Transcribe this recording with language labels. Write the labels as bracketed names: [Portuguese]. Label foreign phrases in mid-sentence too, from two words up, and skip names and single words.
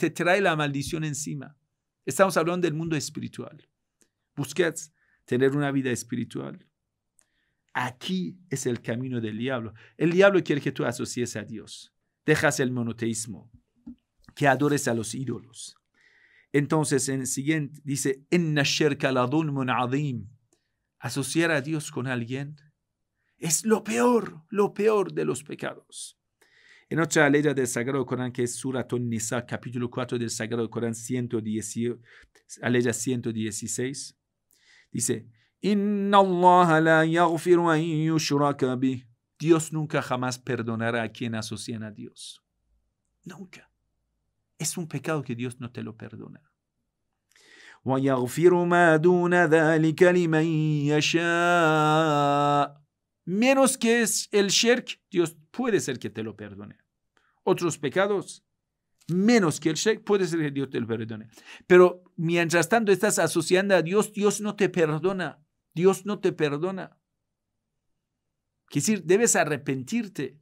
[Spanish] Te trae la maldición encima. Estamos hablando del mundo espiritual. Busquets tener una vida espiritual. Aquí es el camino del diablo. El diablo quiere que tú asocies a Dios. Dejas el monoteísmo, que adores a los ídolos. Entonces, en el siguiente dice, [Arabic] إن الشرك لظلم عظيم. [Spanish] Asociar a Dios con alguien es lo peor de los pecados. En otra ley del Sagrado Corán, que es Surat An-Nisa, capítulo 4 del Sagrado Corán, 116, dice, [Arabic] إن الله لا يغفر أن يشرك به. [Spanish] Dios nunca jamás perdonará a quien asocian a Dios. Nunca. Es un pecado que Dios no te lo perdona. [Arabic] ويغفر ما دون ذلك لمن يشاء. [Spanish] Menos que es el shirk, Dios puede ser que te lo perdone. Otros pecados, menos que el shirk, puede ser que Dios te lo perdone. Pero mientras tanto estás asociando a Dios, Dios no te perdona. Dios no te perdona. Quiere decir, debes arrepentirte.